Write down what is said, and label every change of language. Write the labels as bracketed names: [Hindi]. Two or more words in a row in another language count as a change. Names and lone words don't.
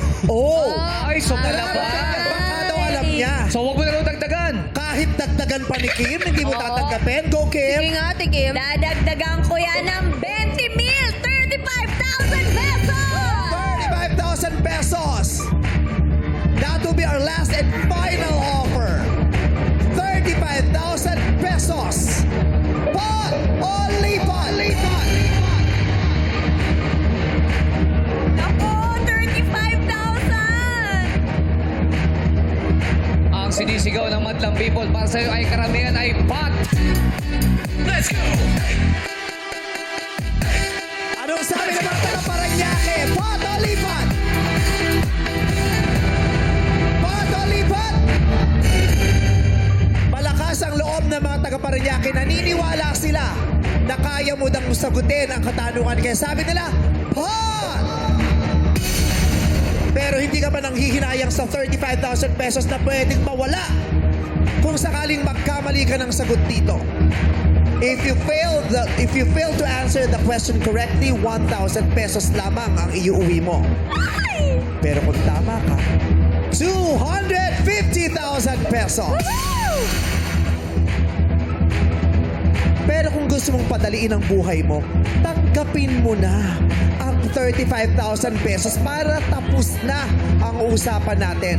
[Filipino] Oh! Ay, so talaga. Baka daw alam niya. So, wag mo na raw dagdagan. Kahit dagdagan pa ni Kim, hindi mo tatanggapin. Go, Kim! Sige nga, Ate Kim. Dadagdagan ko yan ng 20,000! 35,000 pesos! 35,000 pesos. [English] That will be our last and final offer. [Filipino] 35,000 pesos. Pot o lipat? Lipat. Ako, 35,000! Ang sinisigaw ng madlang people para sa'yo ay karamihan ay pot. [English] Let's go. [Filipino] Anong sabi ng mga taga-Paranaque? Pot o lipat? Pot o lipat? Malakas ang loob ng mga taga-Paranaque. Naniniwala sila na kaya mo nang sagutin ang katanungan. Kaya sabi nila, pot! Pero hindi ka ba nang hihinayang sa 35,000 pesos na pwedeng mawala kung sakaling magkamali ka ng sagot dito? [English] If you fail to answer the question correctly, 1,000 pesos [Filipino] lamang ang iuwi mo. Pero kung tama ka, 250,000 pesos. Pero kung gusto mong padaliin ang buhay mo, tanggapin mo na ang 35,000 pesos para tapos na ang usapan natin.